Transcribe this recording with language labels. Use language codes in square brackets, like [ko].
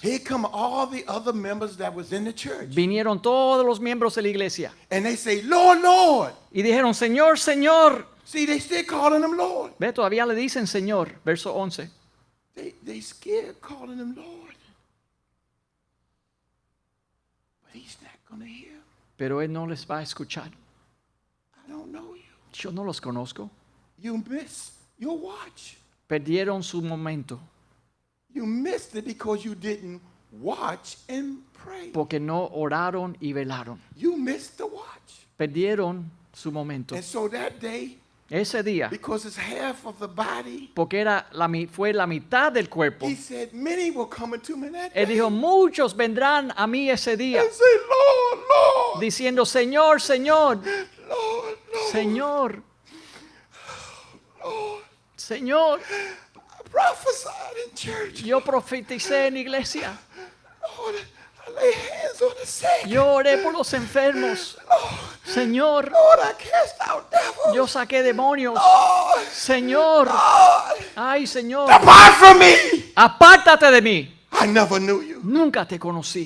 [en] Here come all the other members that was in the church. [es] Vinieron todos los miembros de la iglesia [en] And they say, Lord, Lord. [es] y dijeron, Señor, Señor. [en] See, they still calling him Lord. [es] Ve, todavía le dicen Señor, verso 11. [en] They scared calling him Lord. But he's not going to hear. [es] Pero Él no les va a escuchar. [en] I don't know you. [es] Yo no los conozco. [en] You miss your watch. [es] Perdieron su momento [en] You missed it because you didn't watch and pray. [es] porque no oraron y velaron. [en] You missed the watch. [es] Perdieron su momento. [en] And so that day, [es] Ese día, [en] because it's half of the body, [es] porque fue la mitad del cuerpo, [en] he said, many will come into me that [es] Él [en] day [es] dijo, muchos vendrán a mí ese día [en] and say, Lord, Lord, [es] diciendo, Señor, Señor, [en] Lord, Lord, [es] Señor, [en] Lord. [es] Señor. [en] I prophesied in church. [es] Yo profeticé en la iglesia. [en] Lord, I lay hands on the sick. [es] Yo oré por los enfermos. Señor, [en] Lord, I cast out devils. [es] yo saqué demonios. [en] Lord, [es] Señor, [en] Lord, [es] ay Señor, [en] depart from me. [es] apártate de mí. [en] I never knew you. [es] Nunca te conocí.